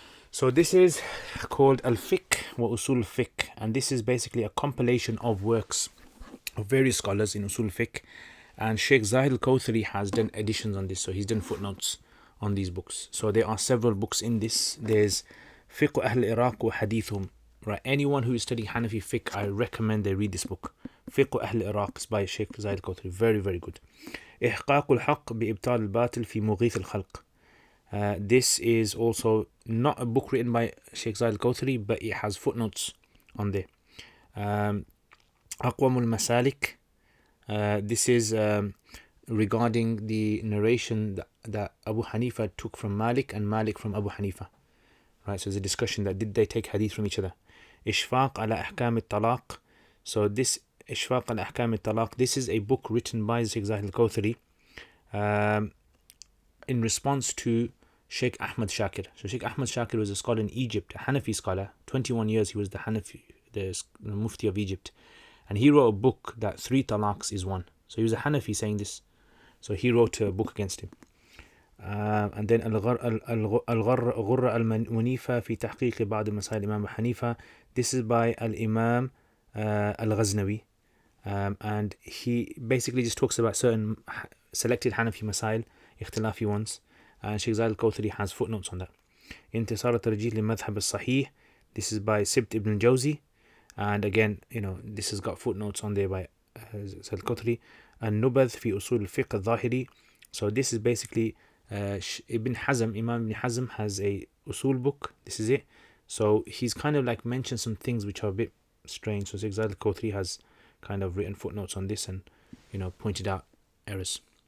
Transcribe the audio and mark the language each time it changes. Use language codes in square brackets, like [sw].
[en] So this is called Al-Fiqh wa Usul Fiqh, and this is basically a compilation of works of various scholars in Usul Fiqh, and Sheikh Zahid Al-Kawthari has done editions on this, so he's done footnotes on these books. So there are several books in this. There's Fiqh Ahl Iraq wa Hadithum. Right, anyone who is studying Hanafi fiqh, I recommend they read this book. Fiqh Ahl Iraq by Sheikh Zahid Al-Kawthari. Very, very good. [ar] إحقاق الحق بإبطال الباطل في مغيث الخلق. [en] This is also not a book written by Sheikh Zahid Al-Kawthari, but it has footnotes on there. [ar] أقوم المسالك. [en] This is regarding the narration that Abu Hanifa took from Malik and Malik from Abu Hanifa. Right, so there's a discussion that did they take hadith from each other. [ar] إشفاق على أحكام الطلاق. [en] So this إشفاق على أحكام الطلاق, this is a book written by Sheikh Zahid Al-Kawthari in response to Sheikh Ahmad Shakir. So Sheikh Ahmad Shakir was a scholar in Egypt, a Hanafi scholar. 21 years he was the Mufti of Egypt. And he wrote a book that 3 talaqs is 1. So he was a Hanafi saying this. So he wrote a book against him. And then [ar] الغرة المنيفة في تحقيق بعض مسائل الإمام حنيفة. [en] This is by Al-Imam Al-Ghaznawi. And he basically just talks about certain selected Hanafi masail, اختلافي ones. And Sheikh Zahid Al-Kawthari has footnotes on that. [ar] انتصار الترجيح للمذهب الصحيح. [en] This is by Sibt ibn Jawzi. And again, this has got footnotes on there by Zahid Al-Kawthari. [ar] النبذ في أصول الفقه الظاهري. [en] So this is basically Imam Ibn Hazm has a usul book. This is it. So he's kind of like mentioned some things which are a bit strange. So Sheikh Zahid Al-Kawthari has kind of written footnotes on this and pointed out errors.